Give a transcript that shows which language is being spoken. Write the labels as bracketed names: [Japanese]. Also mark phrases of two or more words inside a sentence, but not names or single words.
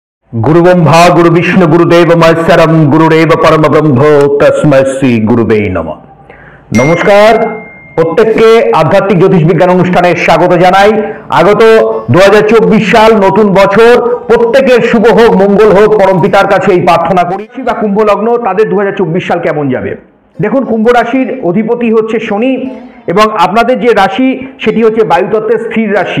[Sanskrit] गुरु ब्रह्मा गुरु विष्णु गुरुदेव महेश्वरम गुरुदेव परम ब्रह्म तस्मै श्री गुरुवे नमः। [Bangla] नमस्कार, প্রত্যেককে আধ্যাত্মিক জ্যোতিষ বিজ্ঞান অনুষ্ঠানে স্বাগত জানাই। আগত 2024 সাল নতুন বছর প্রত্যেকের শুভ হোক, মঙ্গল হোক, পরম পিতার কাছে এই প্রার্থনা করি। বা কুম্ভ লগ্ন তাদের 2024 সাল কেমন যাবে দেখুন। কুম্ভ রাশির অধিপতি হচ্ছে শনি এবং আপনাদের যে রাশি সেটি হচ্ছে বায়ুতত্ত্বের স্থির রাশি।